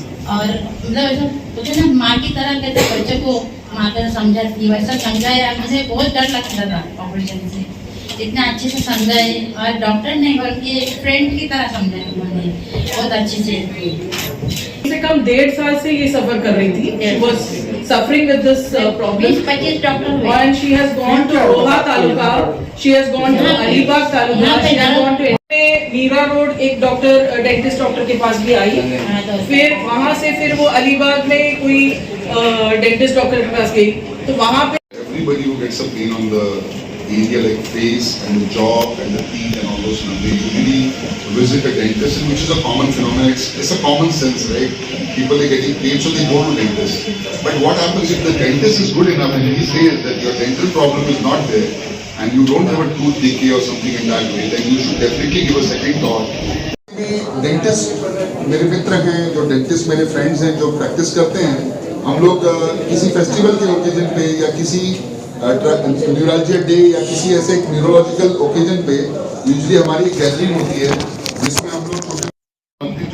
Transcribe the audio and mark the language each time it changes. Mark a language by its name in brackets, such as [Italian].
[Hindi] और मतलब ऐसा बोलते ना, माँ की तरह कहते बच्चे को माँ तरह समझाती, वैसा समझाया। मुझे बहुत डर लगता था ऑपरेशन से, इतना अच्छे से समझाए, और डॉक्टर नहीं बल्कि एक फ्रेंड की तरह समझाया उन्होंने, बहुत अच्छे से। कम से कम 1.5 साल से ये सफर कर रही थी। [English] She was suffering with this problem. [Hindi] 20-25 doctor हुए। [English] And she has gone to Roha taluka, she has gone to Alibag taluka, she has gone to [Hindi] Meera road एक डॉक्टर, डेंटिस्ट डॉक्टर के पास भी आई। फिर वहाँ से फिर वो अलीबाग में कोई डेंटिस्ट डॉक्टर के पास गई, तो वहाँ पे [English] everybody who gets a pain on the area like face and the jaw and the teeth and all those stuff, they usually visit a dentist, and which is a common phenomenon. It's a common sense, right? People are getting pain, so they go to dentist. But what happens if the dentist is good enough and he says that your dental problem is not there and you don't have a tooth decay or something in that way, then you should definitely give a second thought. [Hindi] Dentist मेरे मित्र हैं, जो dentist मेरे friends हैं जो practice करते हैं, हम लोग किसी फेस्टिवल के ओकेजन पे या किसी न्यूरोलॉजी डे या किसी ऐसे एक न्यूरोलॉजिकल ओकेजन पे यूजुअली हमारी एक गैदरिंग होती है जिसमें हम लोग छोटे